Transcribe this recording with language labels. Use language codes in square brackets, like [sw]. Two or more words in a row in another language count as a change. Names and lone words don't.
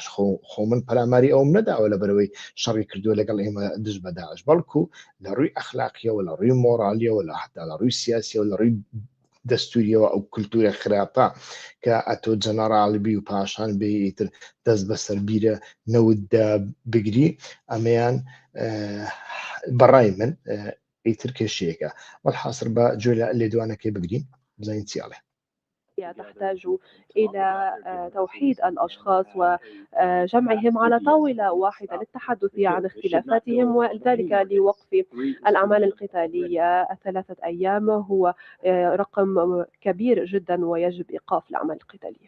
[ckb] خۆ من پەلاماری ئەوم نەداوە لە بەرەوەی شەڕی کردووە لەگەڵ ئێمە دژ بە داعش بەڵکو لە ڕووی ئەخلاقیەوە لە ڕووی مۆرالیەوە لە حتا لە ڕووی سیاسیەوە لە ڕووی دەستوریەوە ئەو کولتورە خراپە کە ئەتۆ جەنەڕاڵبی و پاشان بێتر دەست بەسەر بیرە نەوددا بگری ئەمەیان بەڕای من ئیتر کێشەیەکە والحاصر بە جۆ لە لێدوانەکەی بگرین بزانین چیاڵێ. [ar] تحتاج إلى توحيد الأشخاص وجمعهم على طاولة واحدة للتحدث عن اختلافاتهم وذلك لوقف الأعمال القتالية. 3 أيام هو رقم كبير جدا ويجب إيقاف الأعمال القتالية.